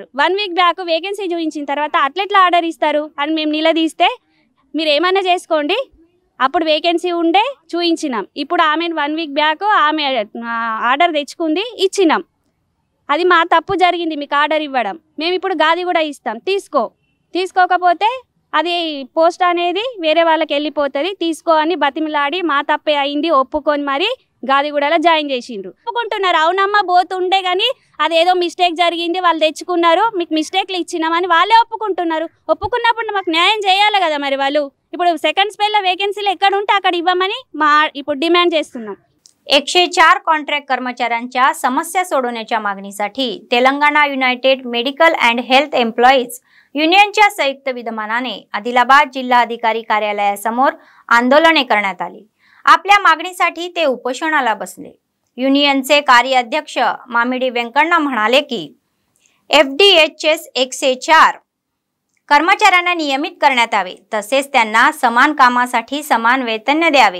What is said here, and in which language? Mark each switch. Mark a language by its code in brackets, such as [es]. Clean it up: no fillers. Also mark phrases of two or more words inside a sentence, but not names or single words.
[te] 1 వీక్ బ్యాక్ వేకెన్సీ చూపించిన తర్వాత అట్లెట్లా ఆర్డర్ ఇస్తారు అని మేము నిలదీస్తే మీరు ఏమైనా చేసుకోండి, అప్పుడు వేకెన్సీ ఉండే చూయించినాం, ఇప్పుడు ఆమె 1 వీక్ బ్యాక్ ఆమె ఆర్డర్ తెచ్చుకుంది, ఇచ్చినాం, అది మా తప్పు జరిగింది మీకు ఆర్డర్ ఇవ్వడం, మేము ఇప్పుడు గాది కూడా ఇస్తాం, తీసుకోకపోతే అది పోస్ట్ అనేది వేరే వాళ్ళకి వెళ్ళిపోతుంది, తీసుకో అని బతిమిలాడి మా తప్పే అయింది ఒప్పుకొని మరి గాదిగూడలో జాయిన్ చేసిండ్రు. ఒప్పుకుంటున్నారు, అవునమ్మా బోత్ ఉండే కానీ అదేదో మిస్టేక్ జరిగింది, వాళ్ళు తెచ్చుకున్నారు, మీకు మిస్టేక్లు ఇచ్చినామని వాళ్ళే ఒప్పుకుంటున్నారు. ఒప్పుకున్నప్పుడు మాకు న్యాయం చేయాలి కదా మరి వాళ్ళు. ఇప్పుడు సెకండ్ స్పెల్లా వేకెన్సీలా ఎక్కడ ఉంటే అక్కడ ఇవ్వమని ఇప్పుడు डिमांड చేస్తున్నాం. [mr] 104 कॉन्ट्रॅक्ट कर्मचाऱ्यांच्या समस्या सोडवण्याच्या मागणीसाठी तेलंगणा युनायटेड मेडिकल अँड हेल्थ एम्प्लॉईज युनियनच्या संयुक्त विद्यमानाने आदिलाबाद जिल्हाधिकारी कार्यालयासमोर आंदोलने करण्यात आली. आपल्या मागणीसाठी ते उपोषणाला बसले. युनियनचे कार्याध्यक्ष मामिडी वेंकण्णा म्हणाले की FDHS 104 कर्मचाऱ्यांना नियमित करण्यात यावे, तसेच त्यांना समान कामासाठी समान वेतन द्यावे.